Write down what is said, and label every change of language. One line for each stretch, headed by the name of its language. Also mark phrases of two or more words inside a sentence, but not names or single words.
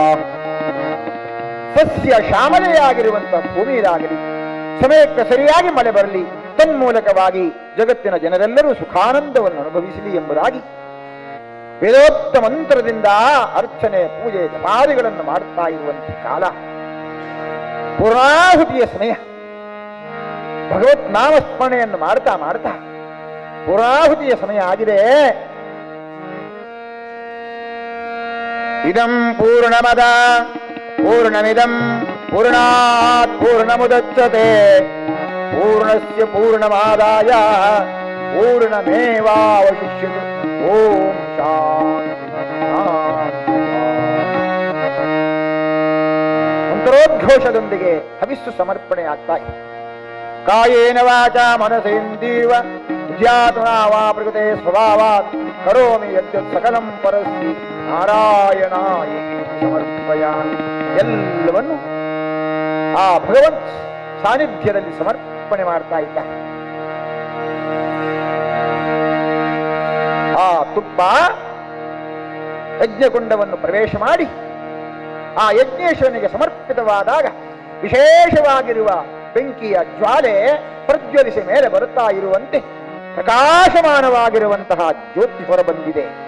Kannada: ಸಸ್ಯ ಶ್ಯಾಮಲೆಯಾಗಿರುವಂತಹ ಭೂಮಿಯಾಗಲಿ, ಸಮಯಕ್ಕೆ ಸರಿಯಾಗಿ ಮಳೆ ಬರಲಿ, ತನ್ಮೂಲಕವಾಗಿ ಜಗತ್ತಿನ ಜನರೆಲ್ಲರೂ ಸುಖಾನಂದವನ್ನು ಅನುಭವಿಸಲಿ ಎಂಬುದಾಗಿ ವೇದೋಕ್ತ ಮಂತ್ರದಿಂದ ಅರ್ಚನೆ, ಪೂಜೆ, ಜಪಾದಿಗಳನ್ನು ಮಾಡುತ್ತಾ ಇರುವಂತಹ ಕಾಲ ಪೂರ್ಣಾಹುತಿಯ ಸಮಯ. ಭಗವತ್ ನಾಮಸ್ಮರಣೆಯನ್ನು ಮಾಡ್ತಾ ಮಾಡ್ತಾ ಪೂರ್ಣಾಹುತಿಯ ಸಮಯ ಆಗಿದೆ.
Sanskrit: ಇದಂ ಪೂರ್ಣಮದ ಪೂರ್ಣಮಿದಂ ಪೂರ್ಣಾತ್ ಪೂರ್ಣಮುದಚ್ಯತೆ ಪೂರ್ಣಸ್ಯ ಪೂರ್ಣಮಾದಾಯ ಪೂರ್ಣಮೇವಾವಶಿಷ್ಯತೆ. ಓಂ ಶಾಂತಿ.
Kannada: ಮಂತ್ರೋದ್ಘೋಷದೊಂದಿಗೆ ಹವಿಸ್ಸು ಸಮರ್ಪಣೆ ಆಗ್ತಾ ಇದೆ.
Sanskrit: ಕಾಯೇನ ವಾಚ ಮನಸೇಂದೀವ ಜ್ಞಾತುನಾ ವಾ ಪ್ರಕೃತೆ ಸ್ವಭಾವಾತ್ ಕರೋಮಿ ಯದ್ಯತ್ ಸಕಲಂ ಪರಸ್ಸಿ ನಾರಾಯಣಾಯೇತಿ ಸಮರ್ಪಯಾಮಿ.
Kannada: ಎಲ್ಲವನ್ನು ಆ ಭಗವಂತ ಸಾನ್ನಿಧ್ಯದಲ್ಲಿ ಸಮರ್ಪಣೆ ಮಾಡ್ತಾ ಇದ್ದಾರೆ. ಆ ತುಪ್ಪ ಯಜ್ಞಕುಂಡವನ್ನು ಪ್ರವೇಶ ಮಾಡಿ ಆ ಯಜ್ಞೇಶ್ವರನಿಗೆ ಸಮರ್ಪಿತವಾದಾಗ ವಿಶೇಷವಾಗಿರುವ ಬೆಂಕಿಯ ಜ್ವಾಲೆ ಪ್ರಜ್ವಲಿಸಿ ಮೇಲೆ ಬರುತ್ತಾ ಇರುವಂತೆ ಪ್ರಕಾಶಮಾನವಾಗಿರುವಂತಹ ಜ್ಯೋತಿ ಹೊರಬಂದಿದೆ.